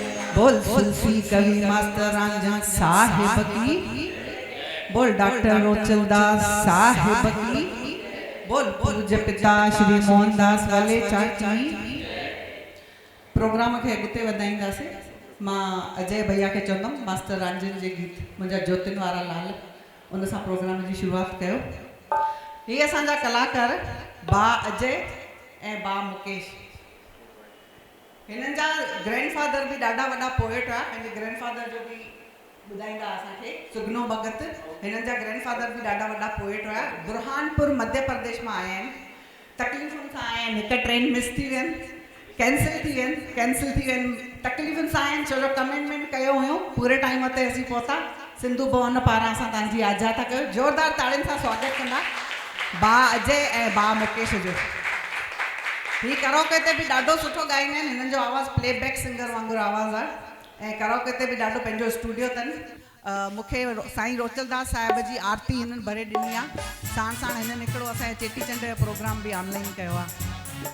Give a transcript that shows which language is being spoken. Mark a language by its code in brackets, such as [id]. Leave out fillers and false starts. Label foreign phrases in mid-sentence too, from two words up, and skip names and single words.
[hi] बोल सूफी कवि मास्टर रांझा साहिब की, बोल डॉक्टर रोचलदास साहिब की, बोल पूज्य पिता श्री मोहनदास वलेचा की। [sd] प्रोग्राम के अॻिते वधाईंदासीं। मां अजय भैया के चवंदमि मास्टर रांझन जे गीत मुंहिंजा ज्योतिन वारा लाल उन सां प्रोग्राम जी शुरुआत कयो। ये असांजा कलाकार बा अजय ऐं बा मुकेश, हिननि जा ग्रैंडफादर भी ॾाढा वॾा पोएट हुआ। पंहिंजे ग्रैंडफादर जो भी ॿुधाईंदा असांखे सुगनो भगत, हिननि जा ग्रैंडफादर भी ॾाढा वॾा पोएट हुआ। बुरहानपुर मध्य प्रदेश में आया आहिनि। तकलीफ़ुनि सां आया आहिनि, हिकु ट्रेन मिस थी वियनि, कैंसिल थी वियनि, तकलीफ़ुनि सां आया आहिनि। छो जो कमिटमेंट कयो हुयो, पूरे टाइम ते असीं पहुता। सिंधु भवन पारां असां तव्हांजी आज़ाद था कयो। ज़ोरदार ताड़ियुनि सां स्वागत कंदा बा अजय ऐं बा मुकेश जो। ही कराओके ते भी ॾाढो सुठो ॻाईंदा आहिनि। हिननि जो आवाज़ु [en] playback singer [sd] वांगुरु आवाज़ु आहे ऐं कराओके ते भी ॾाढो पंहिंजो स्टूडियो अथनि। मूंखे साईं रोचलदास साहिब जी आरती हिननि भरे ॾिनी आहे। साण साण हिननि हिकिड़ो असांजे चेटीचंड जो प्रोग्राम भी ऑनलाइन कयो आहे।